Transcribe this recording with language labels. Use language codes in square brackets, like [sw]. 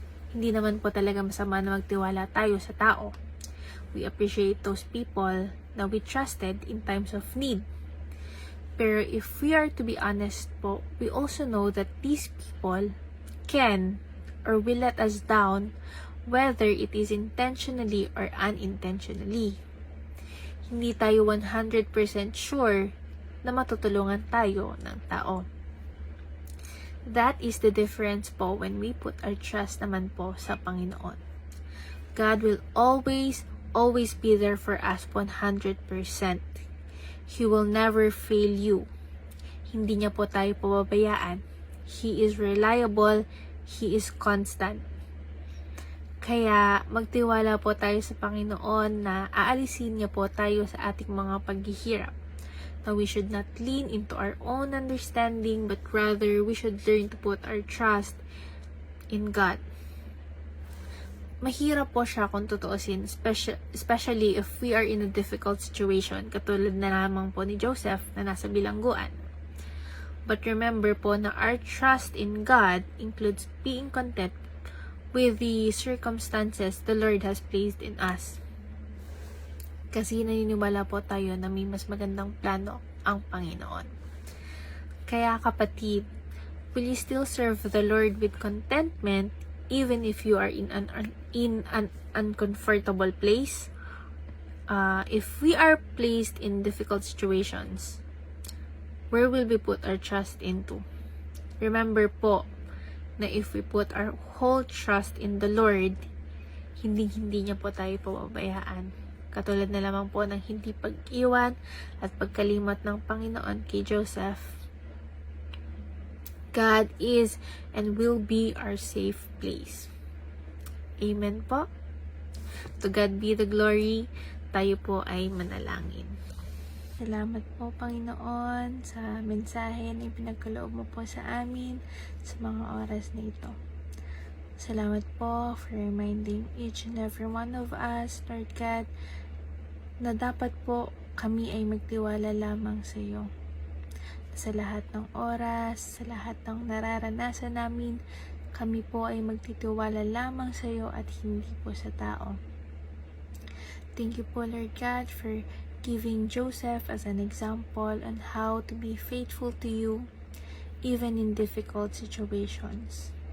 [tl] Hindi naman po talaga masama na magtiwala tayo sa tao. [en] We appreciate those people na we trusted in times of need. Pero if we are to be honest po, we also know that these people can or will let us down whether it is intentionally or unintentionally. [tl] Hindi tayo 100% sure na matutulungan tayo ng tao. [en] That is the difference po when we put our trust [tl] naman po sa Panginoon. [en] God will always be there for us 100%. He will never fail you. [tl] Hindi niya po tayo pababayaan. [en] He is reliable. He is constant. [tl] Kaya magtiwala po tayo sa Panginoon na aalisin niya po tayo sa ating mga paghihirap. [en] Now we should not lean into our own understanding, but rather we should learn to put our trust in God. [tl] Mahirap po siya kung tutuusin, [en] especially if we are in a difficult situation, [tl] katulad na lamang po ni Joseph na nasa bilangguan. [en] But remember po na our trust in God includes being content with the circumstances the Lord has placed in us. [tl] Kasi naniniwala po tayo na may mas magandang plano ang Panginoon. Kaya kapatid, [en] will you still serve the Lord with contentment even if you are in an uncomfortable place? If we are placed in difficult situations, where will we put our trust into? Remember po na if we put our whole trust in the Lord, [tl] hindi niya po tayo pababayaan. Katulad na lamang po ng hindi pag-iwan at pagkalimot ng Panginoon kay Joseph. [en] God is and will be our safe place. Amen po. To God be the glory. [tl] Tayo po ay manalangin. Salamat po, Panginoon, sa mensahe na pinagkaloob mo po sa amin sa mga oras na ito. Salamat po [en] for reminding each and every one of us, [tl] Lord God, na dapat po kami ay magtiwala lamang sa iyo. Sa lahat ng oras, sa lahat ng nararanasan namin, kami po ay magtitiwala lamang sa iyo at hindi po sa tao. [en] Thank you po, Lord God, for giving Joseph as an example on how to be faithful to you even in difficult situations.